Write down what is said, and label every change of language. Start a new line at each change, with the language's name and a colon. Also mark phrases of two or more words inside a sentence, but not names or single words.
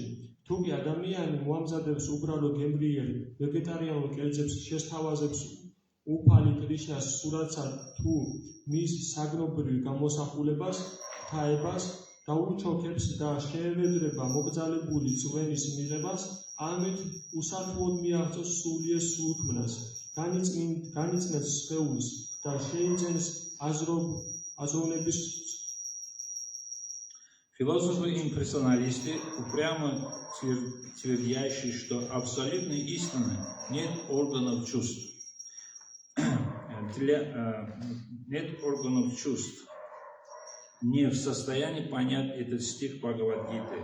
Georgian: თუკი ადამიანი მოამზადებს უბრალო გემრიელ ვეგეტარიანულ კერძებს შესთავაზებს უფალი კრიშნას სურათსა თუ მის საგნობრივ გამოსახულებას, ღვთაებას, დაუჩოქებს და შეევედრება მოკრძალებული ძღვენის მიღებას, ამით უსათუოდ მიაღწევს სულიერ სულქმნას, განიწნევს სხეულს და შეიძენს აზროვნების.
Russian: Философы-импрессионалисты упрямо твердящие, что абсолютной истины нет органов чувств. Нет органов чувств. Не в состоянии понять этот стих Бхагавад-гиты.